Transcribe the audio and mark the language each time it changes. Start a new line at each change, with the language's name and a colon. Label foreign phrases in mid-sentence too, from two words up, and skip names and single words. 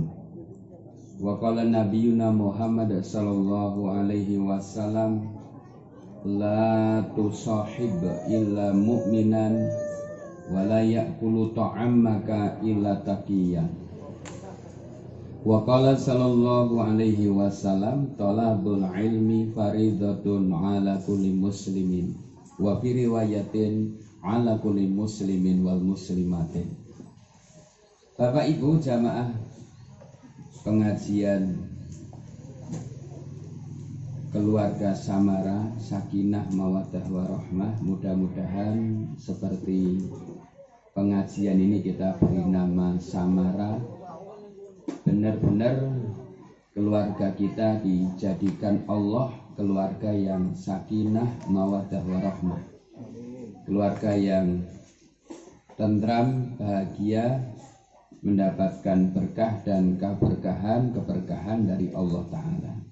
Arabic: وقال نبينا محمد صلى الله عليه وسلم، لا تصاحب إلا مؤمنا ولا يأكل طعامك إلا تقيا. وقال صلى الله عليه وسلم، طلب العلم فريضة على كل مسلم وفي رواية على كل مسلم ومسلمة.
Indonesian: Bapak Ibu jamaah pengajian keluarga Samara Sakinah Mawaddah Warahmah, mudah-mudahan seperti pengajian ini kita beri nama Samara, benar-benar keluarga kita dijadikan Allah keluarga yang
Arabic: سكينة ومودة ورحمة,
Indonesian: keluarga yang tentram, bahagia, mendapatkan berkah dan keberkahan dari Allah Ta'ala.